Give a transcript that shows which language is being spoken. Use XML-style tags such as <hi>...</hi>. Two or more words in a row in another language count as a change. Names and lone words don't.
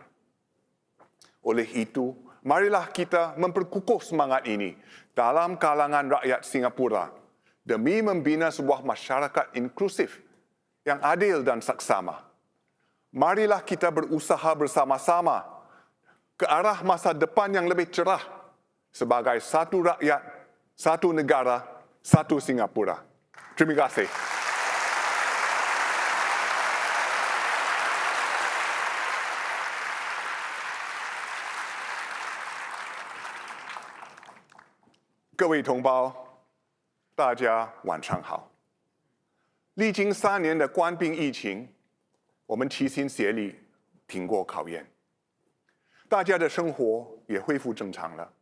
<ms>Oleh itu, marilah kita memperkukuh semangat ini dalam kalangan rakyat Singapura demi membina sebuah masyarakat inklusif yang adil dan saksama. Marilah kita berusaha bersama-sama ke arah masa depan yang lebih cerah sebagai satu rakyat, satu negara, satu Singapura. Terima kasih.</ms> <zh>各位同胞，大家晚上好。历经3年的官兵疫情，我们齐心协力挺过考验，大家的生活也恢复正常了。</zh>